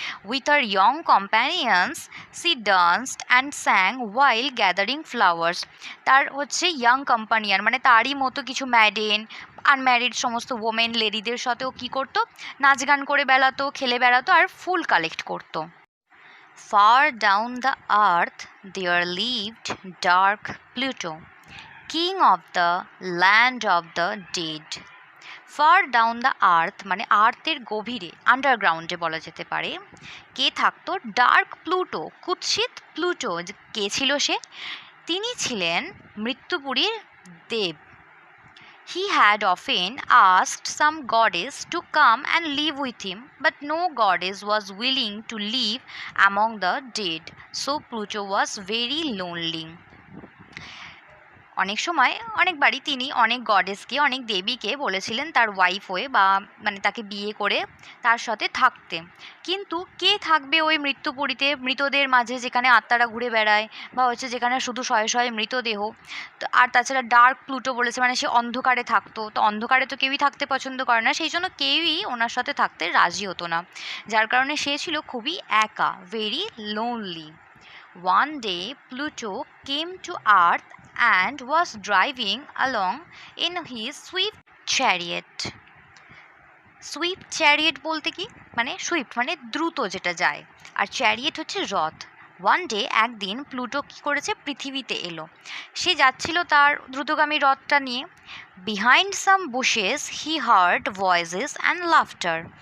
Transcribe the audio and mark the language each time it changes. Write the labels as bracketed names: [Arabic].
[English] With her young companions she danced and sang while gathering flowers. [Bangla] তার হচ্ছে young কম্পানিয়ান মানে তারই মতো কিছু ম্যাডেন, আনম্যারিড সমস্ত ওমেন লেডিদের সাথেও কী করতো, নাচ গান করে বেড়াতো, খেলে বেড়াতো আর ফুল কালেক্ট করতো। [English] Far down the earth there lived dark Pluto, king of the land of the dead. Far down the earth [Bangla] মানে আর্থের গভীরে, আন্ডারগ্রাউন্ডে বলা যেতে পারে, কে থাকতো, ডার্ক প্লুটো, কুৎসিত প্লুটো। কে ছিল সে? তিনি ছিলেন মৃত্যুপুরীর দেব। [English] He had often asked some goddess to come and live with him, but no goddess was willing to live among the dead, so Pluto was very lonely. [Bangla] অনেক সময় অনেকবারই তিনি অনেক গডেসকে, অনেক দেবীকে বলেছিলেন তার ওয়াইফ হয়ে বা মানে তাকে বিয়ে করে তার সাথে থাকতে, কিন্তু কে থাকবে ওই মৃত্যুপুরীতে, মৃতদের মাঝে যেখানে আত্মারা ঘুরে বেড়ায় বা হচ্ছে যেখানে শুধু শয়ে শয়ে মৃতদেহ। তো আর তাছাড়া ডার্ক প্লুটো বলেছে মানে সে অন্ধকারে থাকতো, তো অন্ধকারে তো কেউই থাকতে পছন্দ করে না, সেই জন্য কেউই ওনার সাথে থাকতে রাজি হতো না, যার কারণে সে ছিল খুবই একা, [English] Very lonely. One day Pluto came to Earth and was driving along in his swift chariot. [Bangla] Swift chariot বলতে কি, মানে সুইফট মানে দ্রুত যেটা যায়, আর চ্যারিয়েট হচ্ছে রথ। [English] one day [Bangla] একদিন প্লুটো কী করেছে, পৃথিবীতে এলো। সে যাচ্ছিল তার দ্রুতগামী রথটা নিয়ে। [English] Behind some bushes he heard voices and laughter.